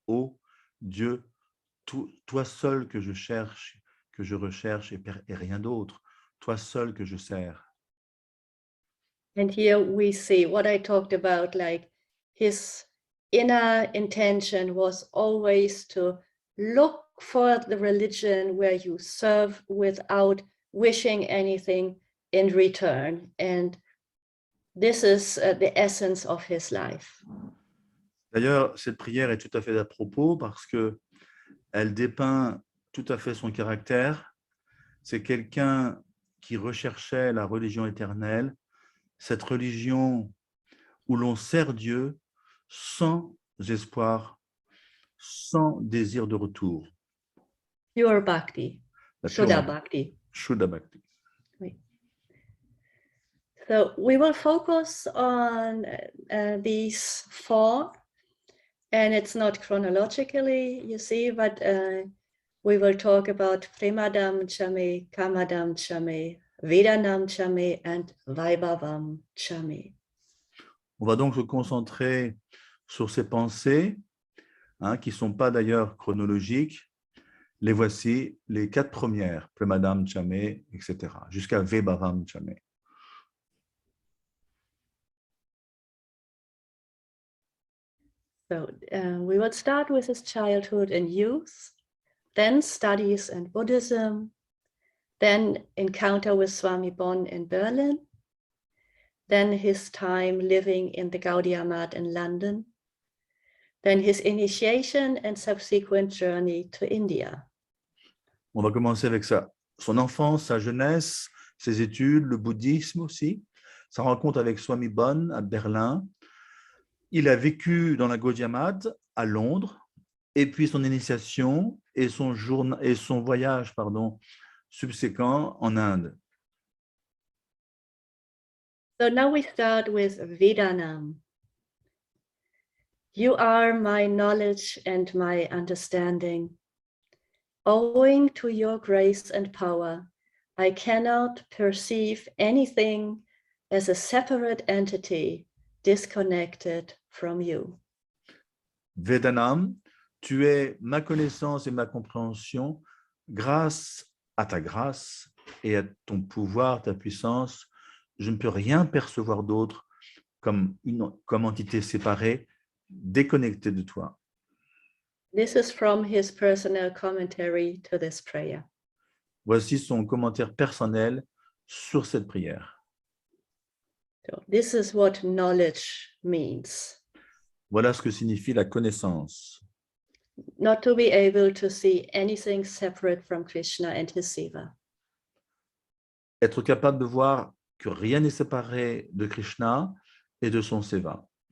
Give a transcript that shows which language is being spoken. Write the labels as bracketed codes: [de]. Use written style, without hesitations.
[fr] Ô Dieu, toi seul que je cherche, que je recherche et rien d'autre, toi seul que je sers. [en] And here we see what I talked about, like his inner intention was always to look for the religion where you serve without wishing anything in return. And this is the essence of his life. [fr] D'ailleurs, cette prière est tout à fait à propos parce que elle dépeint tout à fait son caractère. C'est quelqu'un qui recherchait la religion éternelle, cette religion où l'on sert Dieu sans espoir, sans désir de retour. [en] Pure bhakti, [fr] La [sa] Shuddha [en] pure [sa] bhakti. Shuddha Bhakti. [en] So we will focus on these four, and it's not chronologically, you see, but we will talk about Premadam Chame, Kamadam Chame, Vedanam Chame, and Vaibhavam Chame. [fr] On va donc se concentrer sur ces pensées, qui ne sont pas d'ailleurs chronologiques. Les voici, les 4 premières, Premadam Chame, etc., jusqu'à Vaibhavam Chame. [en] So we will start with his childhood and youth, then studies and Buddhism, then encounter with Swami Bon in Berlin, then his time living in the Gaudiya Math in London, then his initiation and subsequent journey to India. [fr] On va commencer avec ça. Son enfance, sa jeunesse, ses études, le bouddhisme aussi, sa rencontre avec Swami Bon à Berlin. Il a vécu dans la Gaudiya Math à Londres, et puis son initiation et son voyage subséquent en Inde. [en] So now we start with Vedanam. You are my knowledge and my understanding. Owing to your grace and power, I cannot perceive anything as a separate entity disconnected from you. [fr] Vedanam, tu es ma connaissance et ma compréhension. Grâce à ta grâce et à ton pouvoir, ta puissance, je ne peux rien percevoir d'autre comme entité séparée, déconnectée de toi. [en] This is from his personal commentary to this prayer. [fr] Voici son commentaire personnel sur cette prière. [en] So this is what knowledge means. [fr] Voilà ce que signifie la connaissance. [en] not to be able to see anything separate from Krishna and his seva. [fr] Être capable de voir que rien n'est séparé de Krishna et de son seva.